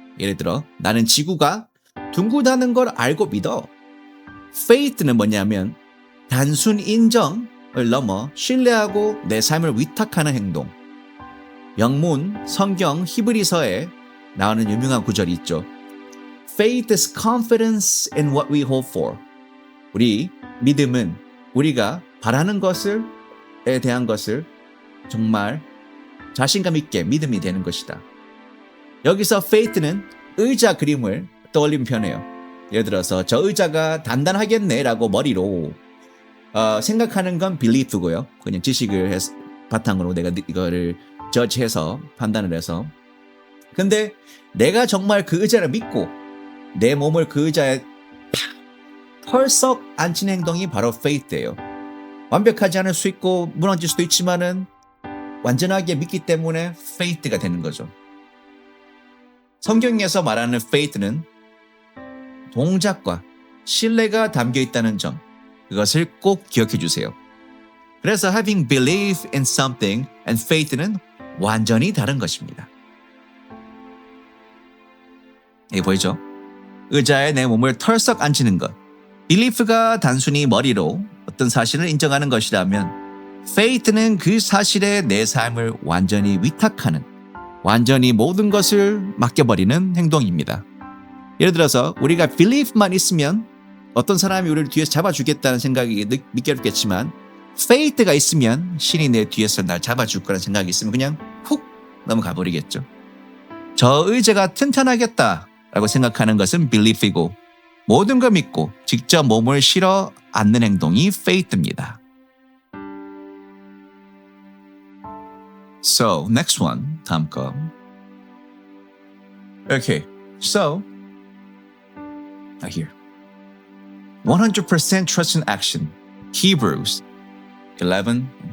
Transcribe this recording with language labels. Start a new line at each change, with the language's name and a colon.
Korean: 예를 들어 나는 지구가 둥글다는 걸 알고 믿어. faith는 뭐냐면 단순 인정을 넘어 신뢰하고 내 삶을 위탁하는 행동. 영문, 성경, 히브리서에 나오는 유명한 구절이 있죠.
English: Faith is confidence in what we hope for.
Korean: 우리 믿음은 우리가 바라는 것에 대한 것을 정말 자신감 있게 믿음이 되는 것이다. 여기서 faith는 의자 그림을 떠올리면 편해요. 예를 들어서 저 의자가 단단하겠네라고 머리로 생각하는 건 belief고요. 그냥 지식을 바탕으로 내가 이거를 저지해서 판단을 해서. 근데 내가 정말 그 의자를 믿고 내 몸을 그 의자에 털썩 앉힌 행동이 바로 faith예요. 완벽하지 않을 수 있고 무너질 수도 있지만은 완전하게 믿기 때문에 faith가 되는 거죠. 성경에서 말하는 faith는 동작과 신뢰가 담겨 있다는 점, 그것을 꼭 기억해 주세요. 그래서
English: having belief in something and faith
Korean: 는 완전히 다른 것입니다. 이게 보이죠? 의자에 내 몸을 털썩 앉히는 것. belief가 단순히 머리로 어떤 사실을 인정하는 것이라면 faith는 그 사실에 내 삶을 완전히 위탁하는, 완전히 모든 것을 맡겨버리는 행동입니다. 예를 들어서 우리가 belief만 있으면 어떤 사람이 우리를 뒤에서 잡아주겠다는 생각이 믿게 어렵겠지만 faith가 있으면 신이 내 뒤에서 날 잡아줄 거라는 생각이 있으면 그냥 훅 넘어가 버리겠죠. 저 의자가 튼튼하겠다라고 생각하는 것은 belief이고 모든 걸 믿고 직접 몸을 실어 앉는 행동이 faith입니다.
English: So, next one,
Korean: 다음 거.
English: Okay, so, here. 100% trust in action. Hebrews 11:1.